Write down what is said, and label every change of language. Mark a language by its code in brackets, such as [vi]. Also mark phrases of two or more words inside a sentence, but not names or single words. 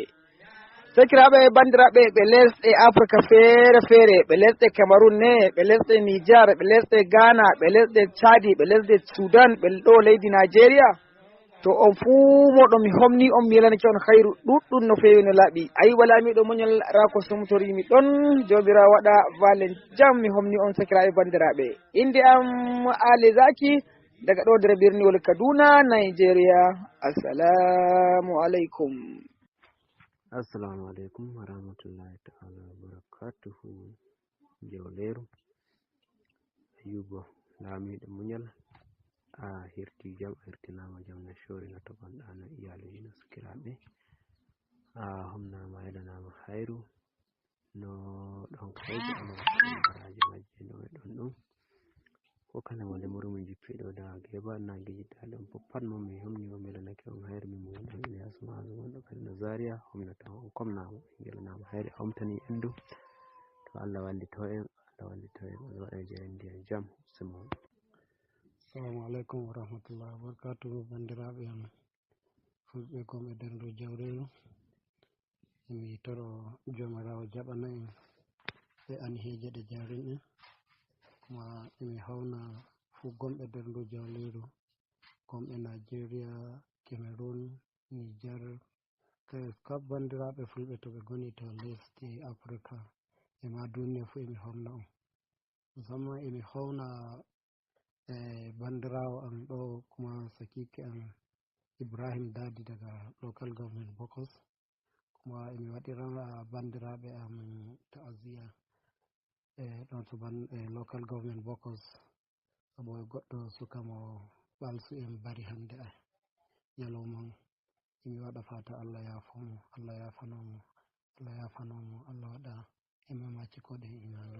[ff] Sakiraɓe bandiraɓe ɓe lesɗe Afrique feere feere, ɓe lesɗe Cameroun ne, ɓe lesɗe Niger, ɓe lesɗe Ghana, ɓe lesɗe Chadi, ɓe lesɗe Sudan, ɓe ɗo leydi Nigeria, to on fuu moɗon mi homni on mi yelanake on hayru ɗuɗɗum no fewi no laaɓi. Ayuba laamiɗo muñal rako sumtorimi ɗon, jomirawo waɗa valen jam mi homni on sakiraɓe bandiraɓe. Inde am Ali Zaki daga ɗo nder birniwol Kaduna, Nigeria. [ar] السلام عليكم. السلام عليكم ورحمة الله تعالى وبركاته. [ff] Jawleru Ayuba laamiɗo muñal a hirti jam, a hirtinama jam no shori no toɓanɗa no iyaluji no sakiraɓe, a homnama yelanama hayru no ɗon kayje ano baraji majje no e ɗon ɗum ko kala wonde murumi jippiɗo da geba nagiji ɗum fof pat mo mi homni o melanake on hayru mi mo ɗon Ilyas Mazu wonɗo kadi no Zaria homnata on komnama yelanama hayru omtani endu to Allah wallito en, Allah wallito en, Allah waɗa jeyandi en jam simo. [ar] السلام عليكم ورحمة الله وبركاته. [ff] Bandiraɓe am fulɓe gomɓe nder ndu jawreru, mi toro jomirawo jaɓana en ɓe anheje ɗe jarin en, kuma emi hawna fuu gomɓe nder ndu jawleru, gomɓe Nigeria, Cameroon, Niger, kap bandiraɓe fulɓe to ɓe goni to lesdi Africa e ma duniya fuu emi homna on. Musamman emi hawna bandirawo am ɗo kuma sakike am Ibrahim Dadi daga [en] local government [ff] Bokos, kuma emi waɗira bandiraɓe am ta'aziyya ɗon to [en] local government [ff] Bokos sabo goɗɗo suka mo ɓalsu en bari hande ñalawma. Emi waɗa fata Allah yafomo, Allah yafanomo, Allah yafanomo, Allah waɗa imama cikoɗe imanu.